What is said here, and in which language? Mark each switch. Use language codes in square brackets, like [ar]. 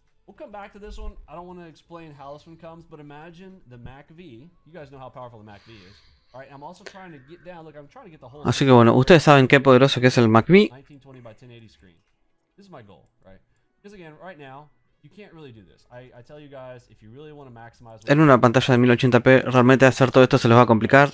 [en] We'll come back to this one. I don't want to explain how this one comes, but imagine the MACV. You guys know how powerful the MACV is. All right, I'm also trying to get down. Look, I'm trying to get the whole. [es] Así que bueno, ustedes saben qué poderoso que es el MACV. [en] 1920 by 1080 screen. This is my goal, right? Because again, right now, you can't really do this. I tell you guys, if you really want to maximize. [es] En una pantalla de 1080p, realmente hacer todo esto se les va a complicar.